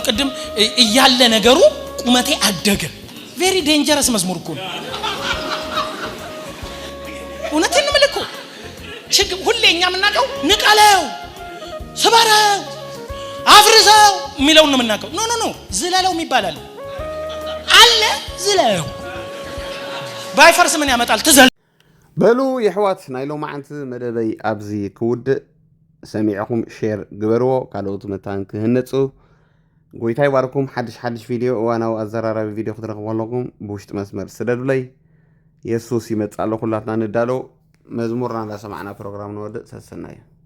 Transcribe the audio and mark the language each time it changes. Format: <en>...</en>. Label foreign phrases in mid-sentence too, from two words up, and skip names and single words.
<am>ቅድም እያለ ነገሩ ቁመቴ አደገ።</am> <en>very dangerous</en> <am>መዝሙር እኮ ነው። እውነቴን ነው የምልህ እኮ ችግር ሁሌ እኛ የምናውቀው ንቀለው፣ ስበረው፣ አፍርሰው የሚለውን ነው የምናውቀው። ኖ ዝለለው የሚባል አለ ዝለው ባይፈርስ ምን ያመጣል? ትዘል</am> <ti>በሉ የሕዋት ናይ ሎማዓንቲ መደበይ ኣብዚ ክውድእ ሰሚዕኹም ሼር ግበርዎ። ካልኦት መታን ክህነፁ ጎይታ ይባርኩም። ሓድሽ ቪድዮ እዋናዊ ኣዘራራቢ ቪድዮ ክትረኽቡ ኣለኩም ብውሽጢ መስመር ስደዱለይ። የሱስ ይመፅእ ኣሎ። ኩላትና ንዳሎ መዝሙርና እንዳሰማዕና ፕሮግራም ንወድእ ሰሰና እዩ።</ti>